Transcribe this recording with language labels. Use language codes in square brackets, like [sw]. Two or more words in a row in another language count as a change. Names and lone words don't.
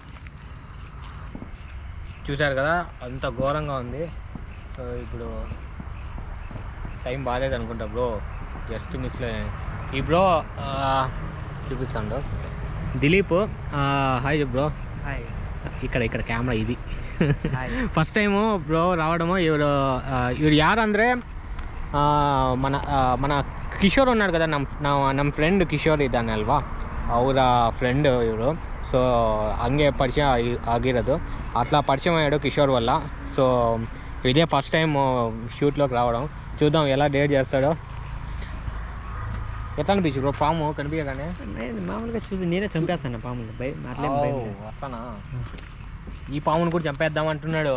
[te] చూశారు కదా అంత ఘోరంగా ఉంది. సో ఇప్పుడు టైం బాగాలేదు అనుకుంటా బ్రో, [en] just miss. [te] ఈ బ్రో చూపిస్తాను దిలీప్. హాయ్ బ్రో. హాయ్. ఇక్కడ కెమెರಾ ఇది. [en] first time [te] ಬ್ರೋ రావడము. [kn] ಇವರು ಯಾರು ಅಂದರೆ [te] మన ಕಿಶೋರ್ ఉన్నాడు కదా, [kn] ನಮ್ಮ ಫ್ರೆಂಡ್ ಕಿಶೋರ್ ಇದ್ದಾನೆ ಅಲ್ವಾ, ಅವರ ಫ್ರೆಂಡ್ ಇವರು. సో ಹಂಗೆ ಪರಿಚಯ ಆಗಿರೋದು. [te] అట్లా పరిచయం అయ్యాడు కిషోర్ వల్ల. సో ఇదే [en] first time [te] షూట్లోకి రావడం. చూద్దాం ఎలా డేట్ చేస్తాడో. ఎట్లా అనిపించు బ్రో పాము కనిపించగానే? మామూలుగా చూసి నేనే చంపేస్తాను పాములు. అట్లానా? ఈ పామును కూడా చంపేద్దాం అంటున్నాడు.